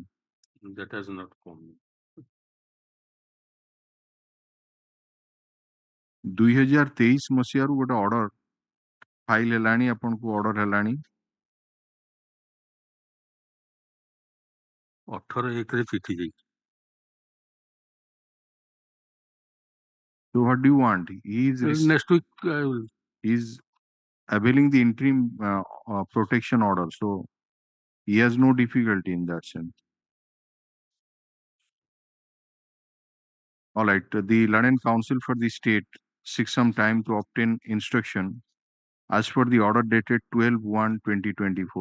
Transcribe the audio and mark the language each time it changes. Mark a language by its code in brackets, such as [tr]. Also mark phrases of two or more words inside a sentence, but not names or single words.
[en] That has not come. [or] 2023 ମସିହାରୁ ଗୋଟେ ଅର୍ଡର ଫାଇଲ ହେଲାଣି ଆପଣଙ୍କୁ ଅର୍ଡର ହେଲାଣି 18/1 ରେ ଚିଠି ଯାଇଛି. [en] So what do you want? Next week he's availing the interim protection order, so he has no difficulty in that sense. All right, the London Council for the State seeks some time to obtain instruction as per the order dated 12/1/2024.